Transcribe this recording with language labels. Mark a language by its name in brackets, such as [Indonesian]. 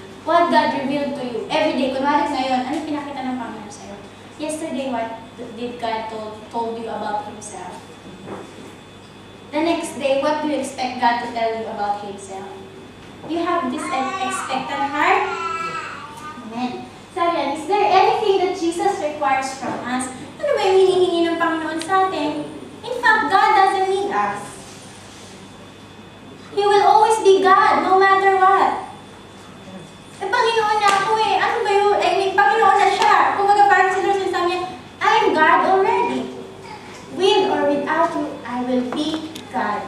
[English] What God revealed to you every day. [Filipino] Kunwari ngayon, ano yung pinakita ng Panginoon sa'yo? [English] Yesterday, what did God told you about Himself? The next day, what do you expect God to tell you about Himself? You have this expectant heart? Amen. [Filipino] Sabi yan, [English] is there anything that Jesus requires from us? [Filipino] Ano ba yung hinihingi ng Panginoon sa atin? [English] In fact, God doesn't need us. He will always be God, no matter what. [Filipino] Panginoon na ako eh. Ano ba yun? May Panginoon na siya. Kung parang sila sinasabi niya, [English] I'm God already. With or without you, I will be God.